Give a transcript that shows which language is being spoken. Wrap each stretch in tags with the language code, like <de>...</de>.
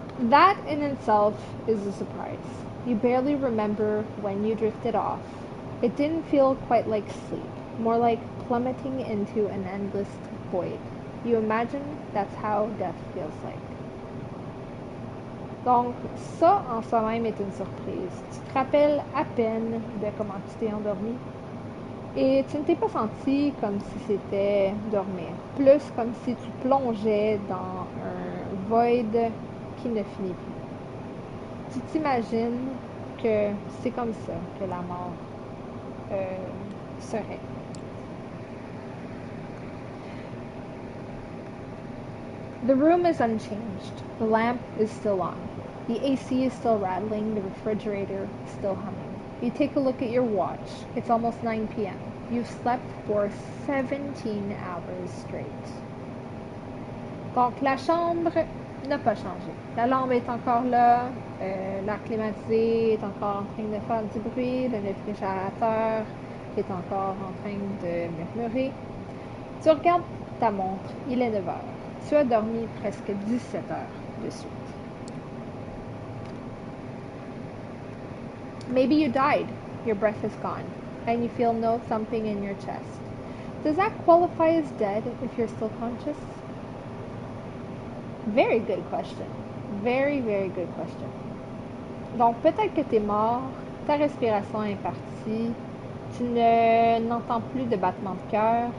<en>That in itself is a surprise. You barely remember when you drifted off. It didn't feel quite like sleep, more like plummeting into an endless void. You imagine that's how death feels like.</en> <fr>Donc, ça en soi-même est une surprise. Tu te rappelles à peine de comment tu t'es endormi et tu ne t'es pas senti comme si c'était dormir, plus comme si tu plongeais dans un void qui ne finit plus. Tu t'imagines que c'est comme ça que la mort serait.</fr> <en>The room is unchanged. The lamp is still on. The AC is still rattling. The refrigerator is still humming. You take a look at your watch. It's almost 9 p.m. You've slept for 17 hours straight.</en> <fr>Donc, la chambre n'a pas changé. La lampe est encore là. L'air climatisé est encore en train de faire du bruit. Le réfrigérateur est encore en train de murmurer. Tu regardes ta montre. Il est 9 heures. Tu as dormi presque 17 heures de suite.</fr> <en>Maybe you died. Your breath is gone, and you feel no thumping in your chest. Does that qualify as dead if you're still conscious? Very good question. Very, very good question.</en> <fr>Donc, peut-être que tu es mort, ta respiration est partie, tu n'entends plus de battement de cœur.</fr>